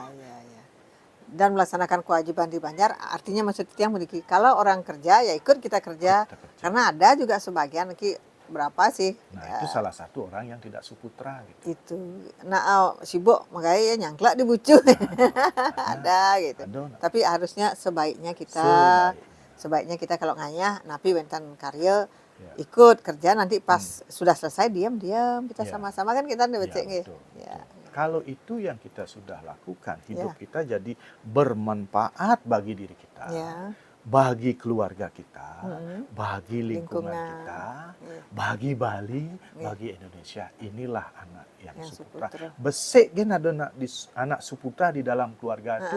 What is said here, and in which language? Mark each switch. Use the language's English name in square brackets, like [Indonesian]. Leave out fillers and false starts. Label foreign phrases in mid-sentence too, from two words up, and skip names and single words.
[Indonesian] Dan melaksanakan kewajiban di Banjar, artinya maksud yang memiliki kalau orang kerja ya ikut kita kerja. Karena ada juga sebagian berapa sih? Nah, itu salah satu orang yang tidak suputra gitu. Itu. Nah, sibuk makanya nyangklak di bucu. Ada gitu. Tapi harusnya sebaiknya kita kalau [Balinese] ngayah napi bentan karya [Indonesian] ikut kerja, nanti pas sudah selesai diam kita sama-sama kan kita becek nggih. Kalau itu yang kita sudah lakukan, hidup kita jadi bermanfaat bagi diri kita. Bagi keluarga kita, bagi lingkungan kita, bagi Bali, bagi Indonesia. Inilah anak yang suputra. Besek kan ada anak suputra di dalam keluarga itu.